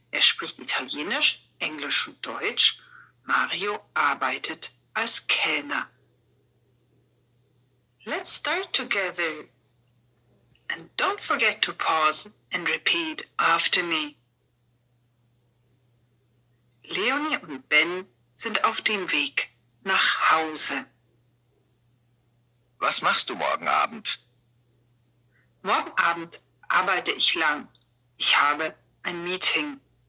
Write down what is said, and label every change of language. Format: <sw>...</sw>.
<de>Er spricht Italienisch, Englisch und Deutsch. Mario arbeitet als Kellner.</de> <en>Let's start together. And don't forget to pause and repeat after me.</en> <de>Leonie und Ben sind auf dem Weg nach Hause. Was machst du morgen Abend? Morgen Abend arbeite ich lang. Ich habe ein Meeting.</de>